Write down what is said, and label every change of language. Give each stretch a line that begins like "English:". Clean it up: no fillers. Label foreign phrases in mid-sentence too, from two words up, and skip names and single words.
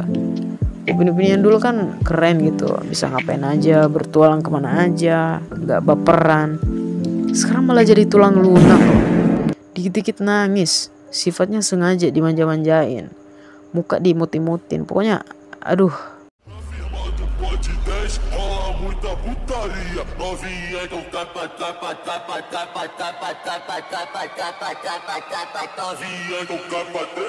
Indonesian: Upin Ipin yang dulu kan keren gitu, bisa ngapain aja, bertualang kemana aja, nggak baperan. Sekarang malah jadi tulang lunak, dikit-dikit nangis, sifatnya sengaja dimanja-manjain, muka diimut-imutin, pokoknya aduh.
Portuguese: Muita putaria, novinha então capa, capa, capa, capa, capa, capa, capa, capa, capa, capa, novinha então capa,